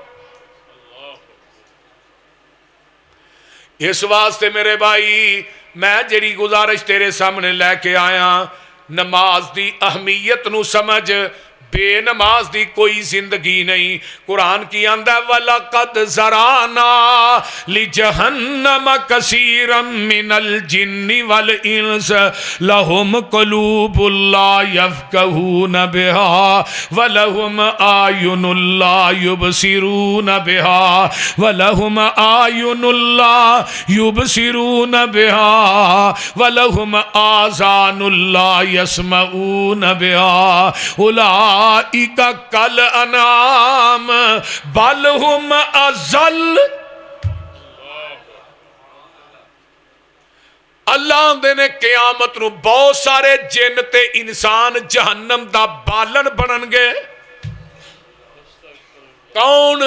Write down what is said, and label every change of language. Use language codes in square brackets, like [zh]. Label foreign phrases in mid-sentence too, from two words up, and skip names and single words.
[pa] اس واسطے میرے بھائی میں جہڑی گزارش تیرے سامنے لیکے آیا، نماز دی اہمیت نوں سمجھ، بے نماز دی کوئی زندگی نہیں. قرآن کی آندا [ar] ولقد ذرأنا لجهنم كثيرا من الجن والإنس لهم قلوب لا يفقهون بها ولهم أعين لا يبصرون بها ولهم أعين لا يبصرون بها ولهم آذان لا يسمعون بها أولئك كالأنعام بل هم أضل. [pa] اللہ آندے نے قیامت نوں بہت سارے جن تے انسان جہنم دا بالن بنݨگے. कौन?